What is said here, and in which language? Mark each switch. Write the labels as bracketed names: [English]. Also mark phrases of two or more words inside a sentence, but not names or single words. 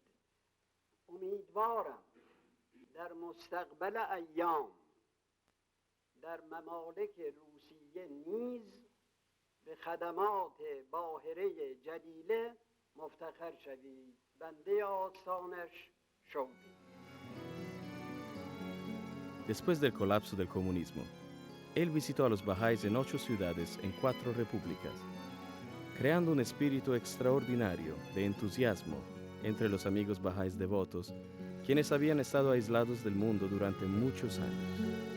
[Persian] امیدوارم در مستقبل ایام در ممالک روسیه نیز به خدمات باهره جلیله مفتخر شوید. بنده آستانش شوقی. [Spanish] Después del colapso del comunismo, él visitó a los bahá'ís en 8 ciudades en 4 repúblicas, creando un espíritu extraordinario de entusiasmo entre los amigos bahá'ís devotos, quienes habían estado aislados del mundo durante muchos años.